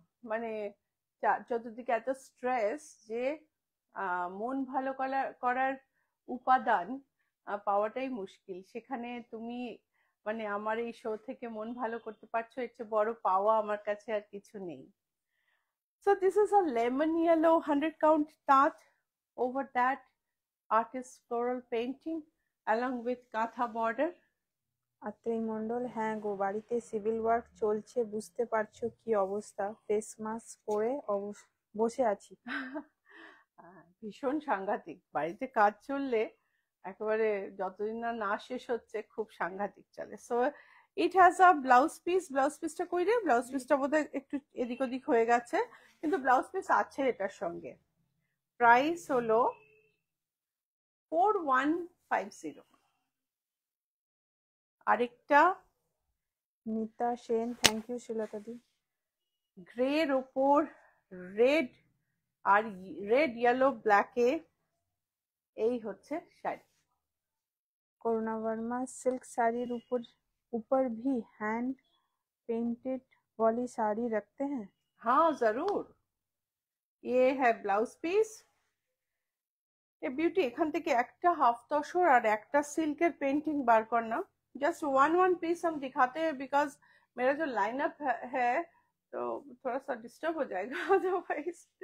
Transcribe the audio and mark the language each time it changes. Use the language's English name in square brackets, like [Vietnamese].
[Bangla] মানে চতুর্দিকে এত স্ট্রেস যে মন ভালো করার উপাদান পাওয়াটাই মুশকিল। সেখানে তুমি মানে আমার এই শো থেকে মন ভালো করতে পারছো, এর চেয়ে বড় পাওয়া আমার কাছে আর কিছু নেই। [English] So this is a lemon yellow 100 count taat. Over that artist floral painting along with katha border. [Bangla] Atrai Mondal, হ্যাঁ গো, বাড়িতে সিভিল ওয়ার্ক চলছে, বুঝতে পারছো কি অবস্থা, ফেস মাস্ক পরে বসে আছি। ভীষণ সাংঘাতিক, বাড়িতে কাজ চললে একেবারে যতদিন না শেষ হচ্ছে খুব সাংঘাতিক চলে। [English] So it has a blouse piece. [Bangla] Blouse পিসটা কই রে? ব্লাউজ পিসটা বোধহয় একটু এদিক ওদিক হয়ে গেছে, কিন্তু ব্লাউজ পিস আছে এটার সঙ্গে। প্রাইস হলো 4150। আরেকটা মিতা সেন, থ্যাংক ইউ শিলতা দি। গ্রের ওপর রেড আর রেড ইয়েলো ব্ল্যাকে, এই হচ্ছে শাড়ি। [Hindi] করুণা वर्मा, सिल्क साड़ी ऊपर भी हैंड पेंटेड वाली साड़ी रखते हैं? हाँ जरूर। ये है [Bangla] ব্লাউজ পিস। এ বিউটি, এখান থেকে একটা হাফ তসর আর একটা সিল্কের पेंटिंग বার কর না। [English] just one piece [Hindi] हम दिखाते हैं बिकॉज मेरा जो लाइनअप है तो थोड़ा सा डिस्टर्ब हो जाएगा अदरवाइज।